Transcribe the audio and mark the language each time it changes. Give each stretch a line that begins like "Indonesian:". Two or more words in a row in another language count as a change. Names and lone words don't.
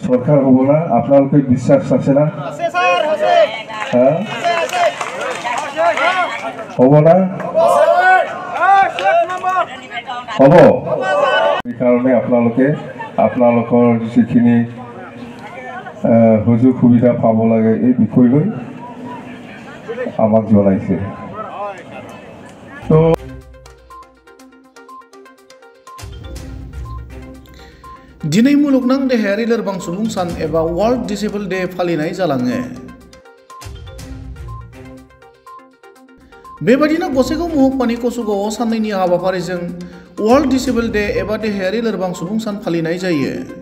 Bangla: দরকার হব না আপনাদেরকে বিশ্বাস আছে না হ্যাঁ হব না হব এই কারণে
Assamese: আপোনালোকৰ যিখিনি সুযোগ সুবিধা পাব লাগে এই বিষয় লৈ আমাক জনাইছে তো
Bodo: दिनै मुलुगनां देहायारि लोरबां सुबुं सान एबा
English: World Disabled Day
Bodo: फालिनाय जालाङो। बेबायदिनो गसाइगाव महकुमानि कसुगावआव साननैनि हाबाफारिजों
English: World Disabled Day
Bodo: एबा देहायारि लोरबां सुबुं सान फालिनाय जायो।